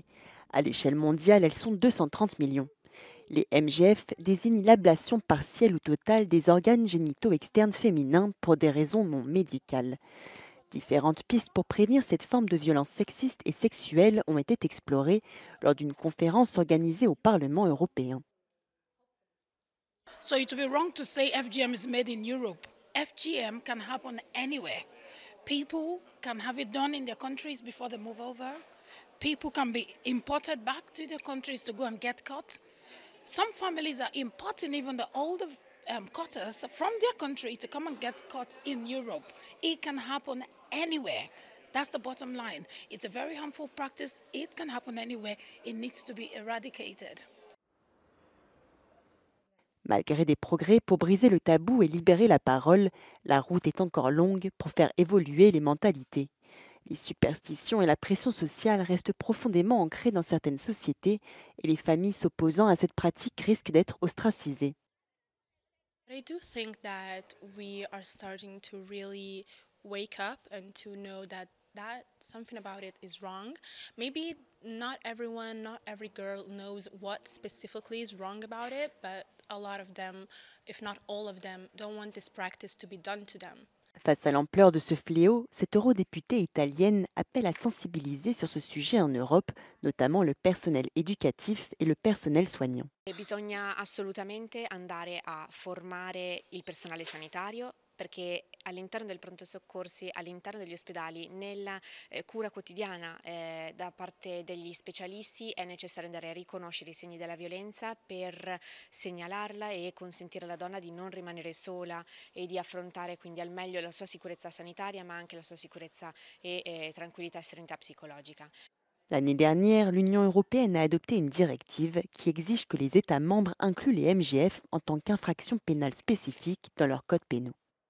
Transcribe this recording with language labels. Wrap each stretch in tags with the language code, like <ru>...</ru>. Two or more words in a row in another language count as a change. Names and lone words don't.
<fr>À l'échelle mondiale, elles sont 230 millions. Les MGF désignent l'ablation partielle ou totale des organes génitaux externes féminins pour des raisons non médicales. Différentes pistes pour prévenir cette forme de violence sexiste et sexuelle ont été explorées lors d'une conférence organisée au Parlement européen.</fr> <en>So it would be wrong to say FGM is made in Europe. FGM can happen anywhere. People can have it done in their countries before they move over. People can be imported back to their countries to go and get cut. Some families are importing even the older cutters from their country to come and get cut in Europe. It can happen anywhere. That's the bottom line. It's a very harmful practice. It can happen anywhere. It needs to be eradicated.</en> <fr>Malgré des progrès pour briser le tabou et libérer la parole, la route est encore longue pour faire évoluer les mentalités. Les superstitions et la pression sociale restent profondément ancrées dans certaines sociétés et les familles s'opposant à cette pratique risquent d'être ostracisées.</fr> <en>I do think that we are starting to really wake up and to know that something about it is wrong. Maybe not everyone, not every girl knows what specifically is wrong about it, but a lot of them, if not all of them, don't want this practice to be done to them.</en> <fr>Face à l'ampleur de ce fléau, cette eurodéputée italienne appelle à sensibiliser sur ce sujet en Europe, notamment le personnel éducatif et le personnel soignant.</fr> <it>Bisogna assolutamente andare a formare il personale sanitario perché all'interno del pronto soccorsi, all'interno degli ospedali, nella cura quotidiana da parte degli specialisti è necessario andare a riconoscere i segni della violenza per segnalarla e consentire alla donna di non rimanere sola e di affrontare quindi al meglio la sua sicurezza sanitaria ma anche la sua sicurezza e tranquillità e serenità psicologica.</it> <fr>L'année dernière, l'Union européenne a adopté une directive qui exige que les États membres incluent les MGF en tant qu'infractions pénales spécifiques dans leurs codes pénaux.</fr>